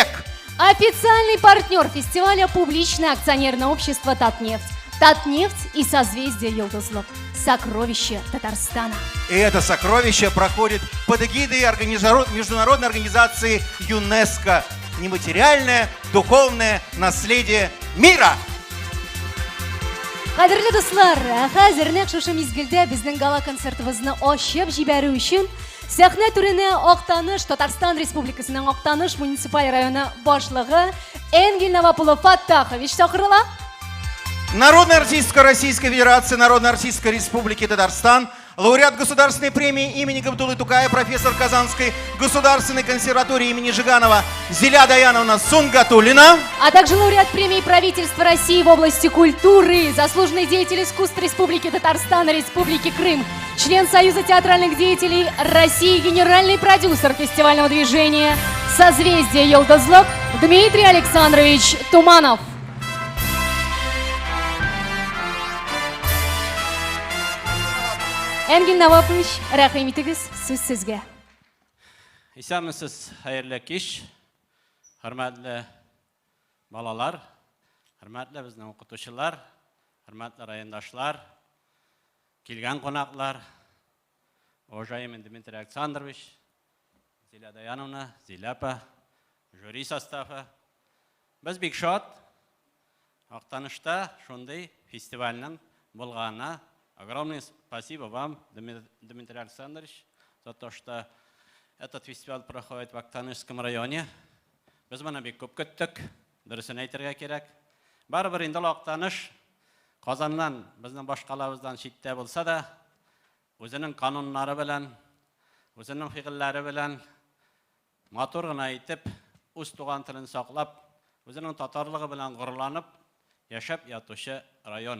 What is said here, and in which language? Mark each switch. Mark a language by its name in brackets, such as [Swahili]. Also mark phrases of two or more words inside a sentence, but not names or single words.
[Russian] Официальный партнер фестиваля публичное акционерное общество «Татнефть». «Татнефть» и «Созвездие Йолдызлык». Сокровище Татарстана. И это сокровище проходит под эгидой международной организации ЮНЕСКО. Нематериальное духовное наследие мира. [Tatar] Кадерле дуслар, хәзер нәкъ шушы мизгелдә безнең гала концертыбызны ачып җибәрү өчен сәхнә түренә Актаныш, Татарстан Республикасының Актаныш муниципаль районы башлыгы Энгель Новополов Фаттахович чакырыла. [Russian] Народная артистка Российской Федерации, Народная артистка Республики Татарстан, лауреат государственной премии имени Габдуллы Тукая, профессор Казанской государственной консерватории имени Жиганова Зиля Даяновна Сунгатуллина. А также лауреат премии правительства России в области культуры, заслуженный деятель искусств Республики Татарстан и Республики Крым, член Союза театральных деятелей России, генеральный продюсер фестивального движения «Созвездие Йолдызлык» Дмитрий Александрович Туманов. [Tatar] Энгель Новополович, рәхим итегез, сүз сезгә. Исәнмесез, хәерле кич, хөрмәтле балалар, хөрмәтле безнең укытучылар, хөрмәтле райондашлар, килгән кунаклар, уважаемый Дмитрий Александрович, Зиля Даяновна, Зиля апа, жюри составы. Без бик шат, Актанышта шундый фестивальнең булганына. [Russian] Огромное спасибо вам, Дмитрий Александрович, за то, что этот фестиваль проходит в Актанышском районе. [Tatar] Без моны бик күп көттек, дөресен әйтергә кирәк. Барыбер инде Актаныш Казаннан, безнең башкалабыздан читтә булса да, үзенең кануннары белән, үзенең фигыльләре белән матур гына итеп, үз туган телен саклап, үзенең татарлыгы белән горурланып яшәп ятучы район.